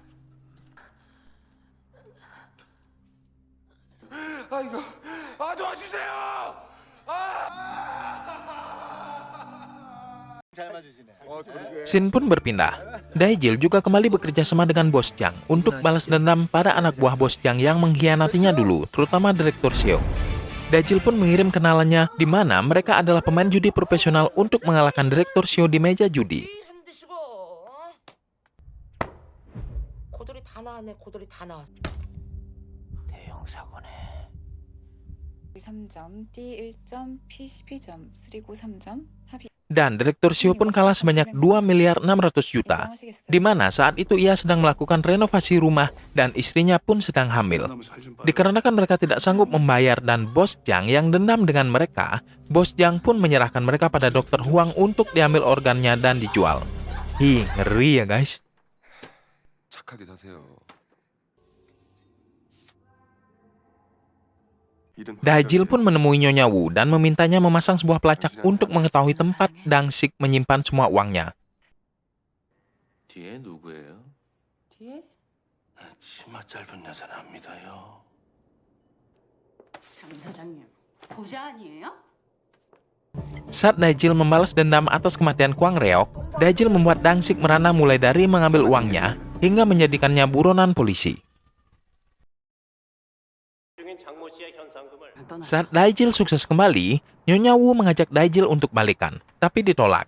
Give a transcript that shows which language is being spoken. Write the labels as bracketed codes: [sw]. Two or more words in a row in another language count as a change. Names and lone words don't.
[id] Scene pun berpindah. Daijil juga kembali bekerja sama dengan Bos Jang untuk balas dendam pada anak buah Bos Jang yang mengkhianatinya dulu, terutama Direktur Seo. Daijil pun mengirim kenalannya di mana mereka adalah pemain judi profesional untuk mengalahkan Direktur Seo di meja judi. [ko] 흔드시고 고돌이 다 나왔네. 고돌이 다 나왔어. 대형 사고네. 3점, D 1점, P 12점, 쓰리고 3점, 합이 [id] Dan Direktur Seo pun kalah sebanyak 2.600.000.000, di mana saat itu ia sedang melakukan renovasi rumah dan istrinya pun sedang hamil. Dikarenakan mereka tidak sanggup membayar dan Bos Jang yang dendam dengan mereka, Bos Jang pun menyerahkan mereka pada Dr. Huang untuk diambil organnya dan dijual. Hi, ngeri ya guys. [ko] 착하게 사세요. [id] Daijil pun menemui Nyonya Wu dan memintanya memasang sebuah pelacak untuk mengetahui tempat Dangsik menyimpan semua uangnya. [ko] 뒤에 누구예요? 뒤에? 치마 짧은 여자는 안 믿어요. 장 사장님, 보자 아니에요? [id] Saat Daijil membalas dendam atas kematian Kwang Reok, Daijil membuat Dangsik merana mulai dari mengambil uangnya hingga menjadikannya buronan polisi. Saat Daijil sukses kembali, Nyonya Wu mengajak Daijil untuk balikan, tapi ditolak.